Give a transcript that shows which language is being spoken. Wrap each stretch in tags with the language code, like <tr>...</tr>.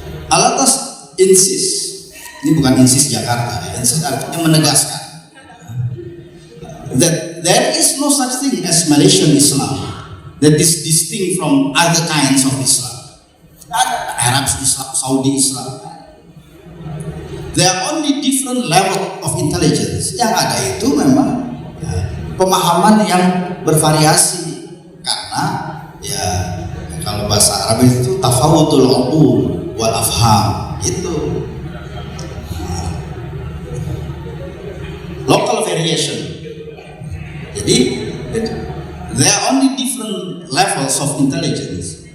<en>Alatas insist,</en> <id>ini bukan insist Jakarta, insist artinya menegaskan</id> <en>that there is no such thing as Malaysian Islam that is distinct from other kinds of Islam. Arab Islam, Saudi Islam. There are only different level of intelligence.</en> <id>Yang ada itu memang pemahaman yang bervariasi karena ya kalau bahasa Arab itu</id> <ar>tafawutul uqul wal afham</ar> <id>itu local variation.</id> <en>Jadi there are only different levels of intelligence.</en>